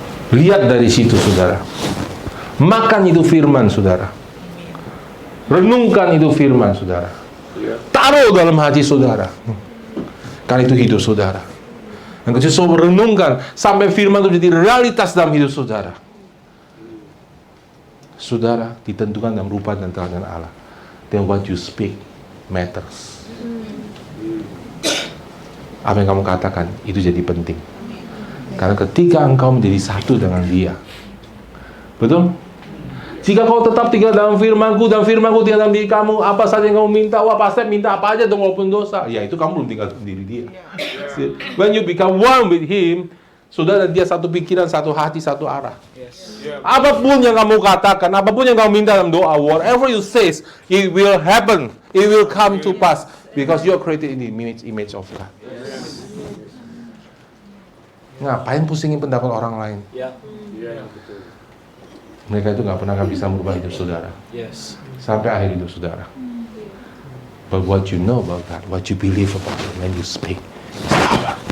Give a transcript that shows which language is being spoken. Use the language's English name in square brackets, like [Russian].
[Indonesian] Lihat dari situ saudara. Makan itu firman saudara. Renungkan itu firman saudara. Taruh dalam hati saudara. Karena itu hidup saudara. Dan ketika saudara renungkan sampai firman itu jadi realitas dalam hidup saudara. Saudara ditentukan dalam rupa dan teladan Allah. [English] Then what you speak matters. [Indonesian] Apa yang kamu katakan itu jadi penting. Karena ketika engkau menjadi satu dengan Dia, betul? Jika kau tetap tinggal dalam firman-Ku dan firman-Ku tinggal dalam diri kamu, apa saja yang kamu minta, wah pasti minta apa aja dong walaupun dosa. Ya itu kamu belum tinggal dalam diri Dia. [English] When you become one with Him, [Indonesian] sudah dan Dia satu pikiran, satu hati, satu arah. Apapun yang kamu katakan, apapun yang kamu minta dalam doa, [English] whatever you say, it will happen, it will come to pass, because you are created in the image of God. [Indonesian] Ngapain pusingin pendapat orang lain? Ya. Mereka itu nggak pernah akan bisa merubah hidup saudara [English] Yes. [Indonesian] sampai akhir hidup saudara. [English] But what you know about God, what you believe about Him, when you speak, is power.